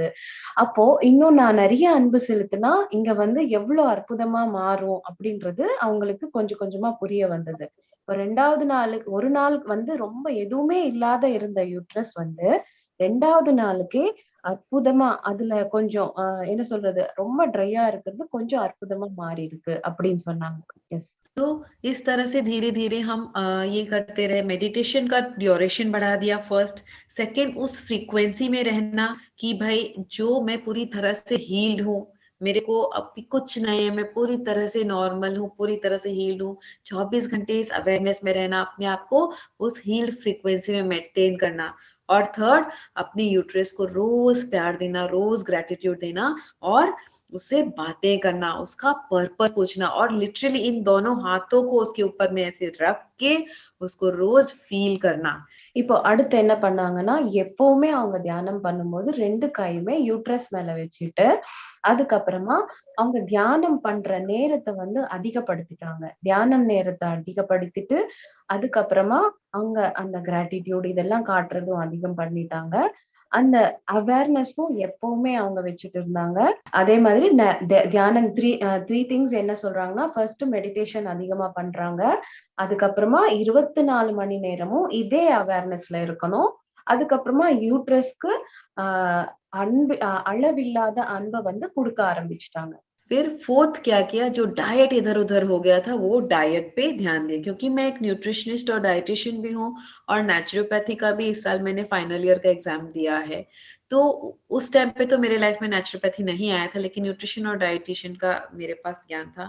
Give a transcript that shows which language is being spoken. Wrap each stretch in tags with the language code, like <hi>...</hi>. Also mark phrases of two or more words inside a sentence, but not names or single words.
<ta>அப்போ இன்னும் நான் நெறைய அன்பு செலுத்தினா, இங்க வந்து எவ்ளோ அற்புதமா மாறும் அப்படின்றது அவங்களுக்கு கொஞ்சம் கொஞ்சமா புரிய வந்தது. இப்ப 2வது நாளுக்கு ஒரு நாள் வந்து ரொம்ப எதுவுமே இல்லாத இருந்த யூட்ரஸ் வந்து 2வது நாளுக்கே அற்புதமா அதுல கொஞ்சம் என்ன சொல்றது? ரொம்ப ட்ரையா இருக்கிறது கொஞ்சம் அற்புதமா மாறியிருக்கு அப்படின்னு சொன்னாங்க. எஸ்.</ta> <hi>तो इस तरह से धीरे धीरे हम ये करते रहे, मेडिटेशन का ड्यूरेशन बढ़ा दिया फर्स्ट। सेकंड, उस फ्रीक्वेंसी में रहना कि भाई जो मैं पूरी तरह से हील्ड हूँ, मेरे को अभी कुछ नहीं है, मैं पूरी तरह से नॉर्मल हूँ, पूरी तरह से हील्ड हूँ। 24 घंटे इस अवेयरनेस में रहना, अपने आप को उस</hi> <en>healed frequency</en> <hi>में मेंटेन करना। और थर्ड, अपने यूट्रस को रोज प्यार देना, रोज ग्रेटिट्यूड देना, और उससे बातें करना, उसका पर्पस पूछना, और लिटरली इन दोनों हाथों को उसके ऊपर में ऐसे रख के उसको रोज फील करना।</hi> <ta>இப்போ அடுத்து என்ன பண்ணாங்கன்னா, எப்பவுமே அவங்க தியானம் பண்ணும்போது 2 கையுமே யூட்ரஸ் மேல வச்சுட்டு, அதுக்கப்புறமா அவங்க தியானம் பண்ற நேரத்த வந்து அதிகப்படுத்திட்டாங்க. தியானம் நேரத்த அதிகப்படுத்திட்டு, அதுக்கப்புறமா அவங்க அந்த கிராட்டிட்யூட் இதெல்லாம் காட்டுறதும் அதிகம் பண்ணிட்டாங்க. அந்த அவேர்னஸும் எப்பவுமே அவங்க வச்சுட்டு இருந்தாங்க. அதே மாதிரி தியானம் 3 திங்ஸ் என்ன சொல்றாங்கன்னா,</ta> <en>first meditation</en> <ta>அதிகமா பண்றாங்க. அதுக்கப்புறமா 24 மணி நேரமும் இதே அவேர்னஸ்ல இருக்கணும். அதுக்கப்புறமா யூட்ரஸ்க்கு அ அன்பு அளவில்லாத அன்ப வந்து குடுக்க ஆரம்பிச்சுட்டாங்க.</ta> <hi>फिर फोर्थ क्या किया, जो डाइट इधर उधर हो गया था वो डाइट पे ध्यान दिया, क्योंकि मैं एक न्यूट्रिशनिस्ट और डाइटिशियन भी हूँ, और नेचुरोपैथी का भी इस साल मैंने</hi> <en>final year</en> <hi>का एग्जाम दिया है। तो उस टाइम पे तो मेरे लाइफ में नेचुरोपैथी नहीं आया था, लेकिन न्यूट्रिशन और डाइटिशियन का मेरे पास ज्ञान था।</hi>